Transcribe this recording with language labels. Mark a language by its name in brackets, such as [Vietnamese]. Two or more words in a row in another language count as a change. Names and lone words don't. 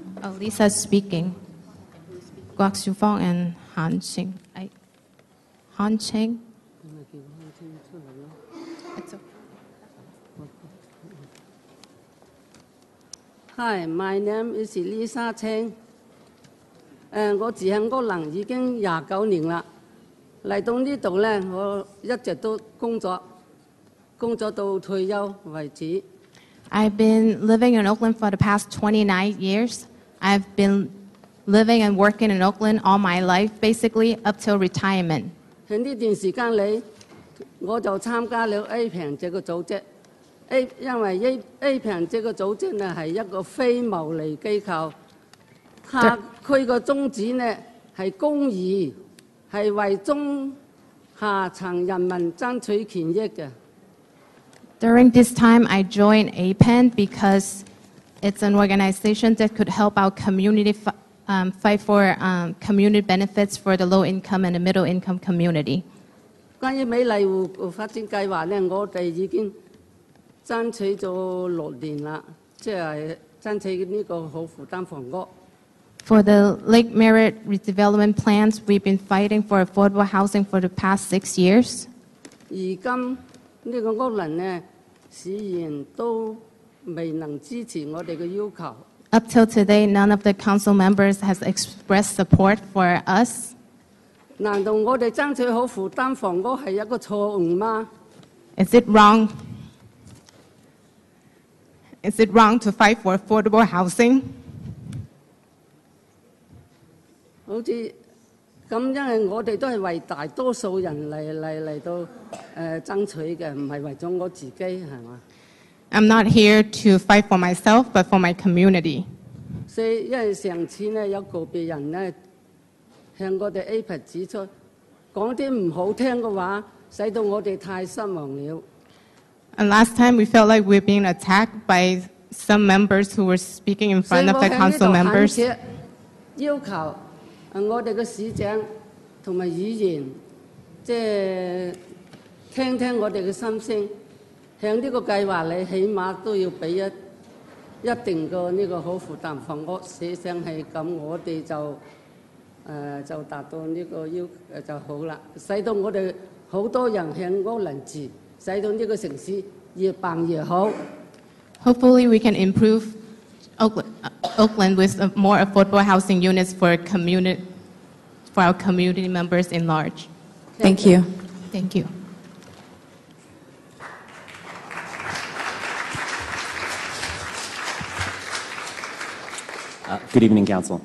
[English] Lisa speaking. Guok Xiufang and Han Cheng. Han Cheng. Hi, my name is Lisa Cheng. [Cantonese] 我住喺屋崙已經29年啦，嚟到呢度咧，我一直都工作到退休為止。 [English] I've been living in Oakland for the past 29 years. I've been living and working in Oakland all my life, basically up till retirement. [Cantonese] 喺呢段時間裏，我就參加了 APAN 這個組織。因為 APAN 這個組織呢係一個非牟利機構，佢個宗旨呢係公義，係為中下層人民爭取權益嘅。 [English] During this time, I joined APAN because it's an organization that could help our community fight for community benefits for the low-income and the middle-income community. [Cantonese] 關於美麗湖發展計劃呢，我哋已經爭取咗6年啦，即係爭取呢個可負擔房屋。 [English] For the Lake Merritt redevelopment plans, we've been fighting for affordable housing for the past 6 years. [Cantonese] 而今呢個屋輪呢，市員都未能支持我哋嘅要求。 [English] Up till today, none of the council members has expressed support for us. [Cantonese] 難道我哋爭取可負擔房屋係一個錯誤嗎？ [English] Is it wrong? Is it wrong to fight for affordable housing? [Cantonese] 好似咁，因為我哋都係為大多數人嚟到爭取嘅，唔係為咗我自己，係嘛？ [English] I'm not here to fight for myself, but for my community. [Cantonese] 所以因為上次呢，有個別人呢向我哋 APAN 指出，講啲唔好聽嘅話，使到我哋太失望了。 [English] And last time we felt like we were being attacked by some members who were speaking in front of the council members. [Cantonese] 要求我哋嘅市長同埋議員，即係聽聽我哋嘅心聲，向呢個計劃你起碼都要俾一定個呢個可負擔房屋，寫上係咁，我哋就達到呢個就好啦，使到我哋好多人向屋輪住，使到呢個城市越辦越好。 [English] Hopefully we can improve Oakland with more affordable housing units for our community members in large. Thank you. Thank you. Good evening, Council.